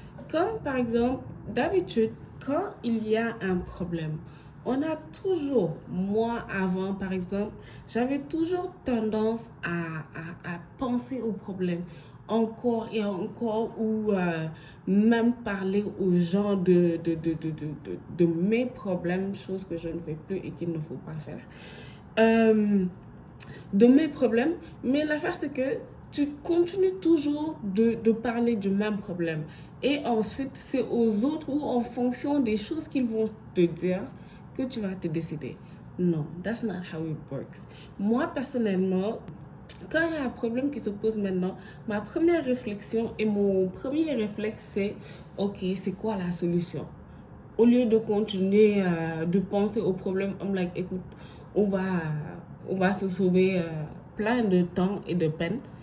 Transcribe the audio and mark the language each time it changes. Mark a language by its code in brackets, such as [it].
[fr] Comme par exemple, d'habitude, quand il y a un problème, on a toujours, moi avant par exemple, j'avais toujours tendance à penser au problème encore et encore ou même parler aux gens de mes problèmes, chose que je ne fais plus et qu'il ne faut pas faire. De mes problèmes, mais l'affaire c'est que tu continues toujours de parler du même problème et ensuite c'est aux autres ou en fonction des choses qu'ils vont te dire que tu vas te décider. [en] Non, that's not how it works. [fr] Moi personnellement, quand il y a un problème qui se pose maintenant, ma première réflexion et mon premier réflexe c'est ok, c'est quoi la solution? Au lieu de continuer de penser au problème, [en] I'm like, [fr] écoute, on va se sauver plein de temps et de peine.